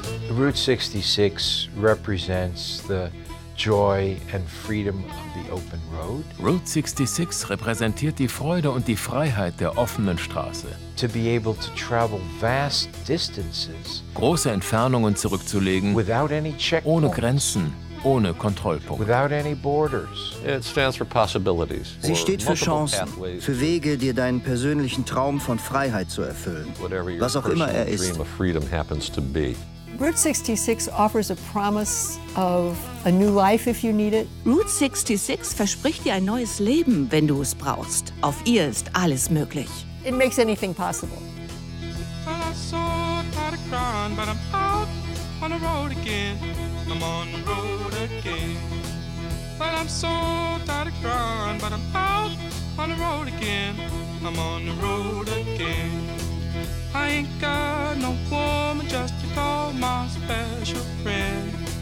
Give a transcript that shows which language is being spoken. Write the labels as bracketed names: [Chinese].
[English] Route 66 represents the joy and freedom of the open road. [German] Route 66 repräsentiert die Freude und die Freiheit der offenen Straße. [English] To be able to travel vast distances. [German] Große Entfernungen zurückzulegen. [English] Without any checkpoints. [German] Ohne Grenzen, ohne Kontrollpunkte. [English] Without any borders. It stands for possibilities. [German] Sie steht für Chancen, für Wege, dir deinen persönlichen Traum von Freiheit zu erfüllen. [English] Whatever your [German] was auch immer er ist. [English] Dream of freedom happens to be. Route 66 offers a promise of a new life if you need it. [German] Route 66 verspricht dir ein neues Leben, wenn du es brauchst. Auf ihr ist alles möglich. [English] It makes anything possible. Well, I sort of had a crown, but I'm out on the road again. I'm on the road again. Well, I'm sort of had a crown, but I'm out on the road again. I'm on the road again. I ain't got no woman just to call my special friend.